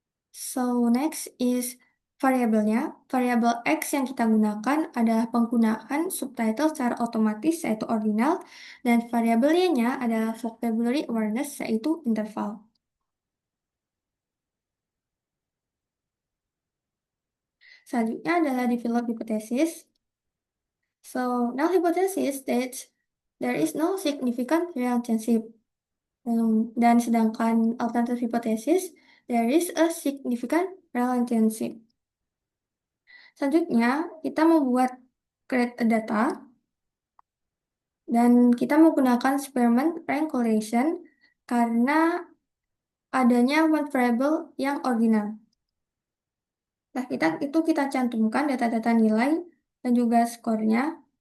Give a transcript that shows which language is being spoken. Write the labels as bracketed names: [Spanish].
[English] So next is [Indonesian] variabelnya. Variabel X yang kita gunakan adalah penggunaan subtitle secara otomatis yaitu ordinal dan variabel Y-nya adalah vocabulary awareness yaitu interval. Selanjutnya adalah [English] develop hypothesis. So, null hypothesis states there is no significant relationship. [Indonesian] Dan sedangkan [English] alternative hypothesis, there is a significant relationship. [Indonesian] Selanjutnya, kita membuat [English] create a data [Indonesian] dan kita menggunakan Spearman rank correlation karena adanya [English] one variable [Indonesian] yang ordinal. Nah, kita cantumkan data-data nilai dan juga skornya.